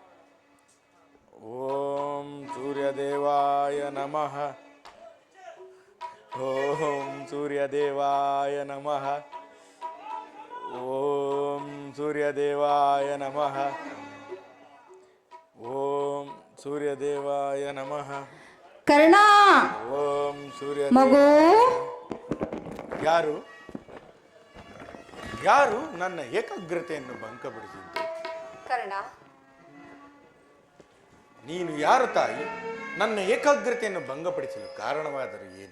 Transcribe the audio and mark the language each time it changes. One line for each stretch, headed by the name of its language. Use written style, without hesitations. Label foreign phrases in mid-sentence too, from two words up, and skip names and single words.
Sanskrit: ಓಂ ಸೂರ್ಯದೇವಾಯ ನಮಃ. ಓಂ ಸೂರ್ಯದೇವಾಯ ನಮಃ. ಓಂ ಸೂರ್ಯದೇವಾಯ ನಮಃ. ಓಂ ಸೂರ್ಯದೇವಾಯ ನಮಃ.
Kannada: ಕರ್ಣ
Sanskrit: ಓಂ ಸೂರ್ಯ
Kannada: ಮಗು ಯಾರು ಯಾರು ನನ್ನ ಏಕಾಗ್ರತೆಯನ್ನು ಭಂಗಪಡಿಸಿದ್ದು? ಕರ್ಣ, ನೀನು ಯಾರು ತಾಯಿ? ನನ್ನ ಏಕಾಗ್ರತೆಯನ್ನು ಭಂಗಪಡಿಸಲು ಕಾರಣವಾದರೂ ಏನು?